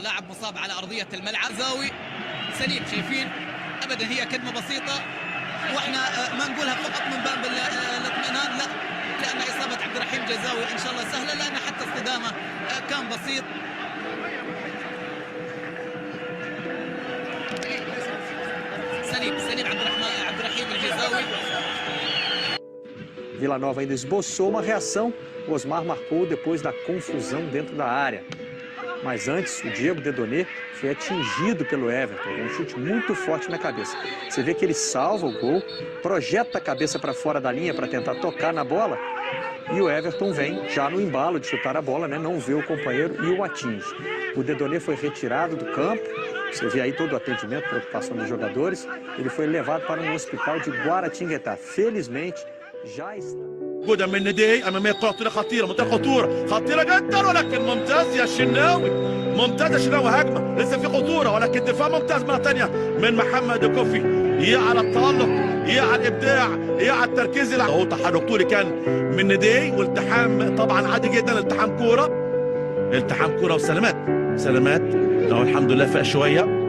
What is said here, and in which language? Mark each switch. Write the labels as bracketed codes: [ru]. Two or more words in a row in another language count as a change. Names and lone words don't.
[ar] لاعب مصاب على أرضية الملعب. زاوي سليم، شايفين أبدا هي كدمة بسيطة، وإحنا ما نقولها فقط من باب الاطمئنان، لا، لأن إصابة عبد الرحيم جزاوي إن شاء الله سهلة، لأن حتى اصطدامه كان بسيط. سليم عبد الرحيم الجزاوي. [pt] Vila Nova ainda esboçou uma reação. O Osmar marcou depois da confusão dentro da área. Mas antes, o Diego Dedonê foi atingido pelo Everton, um chute muito forte na cabeça. Você vê que ele salva o gol, projeta a cabeça para fora da linha para tentar tocar na bola, e o Everton vem já no embalo de chutar a bola, né? Não vê o companheiro e o atinge. O Dedonê foi retirado do campo, você vê aí todo o atendimento, preocupação dos jogadores. Ele foi levado para um hospital de Guaratinguetá. Felizmente, já está. [ar] جودة من ندي أمامية طاقة خطيرة، منطقة خطيرة جدا، ولكن ممتاز يا شناوي، ممتاز يا شناوي. هجمة لسه في خطورة، ولكن دفاع ممتاز مرة ثانية من محمد كوفي. يا على التألق، يا على الإبداع، يا على التركيز. هو تحرك طولي كان من ندي، والتحام طبعا عادي جدا، التحام كورة وسلامات أهو الحمد لله فاق شوية.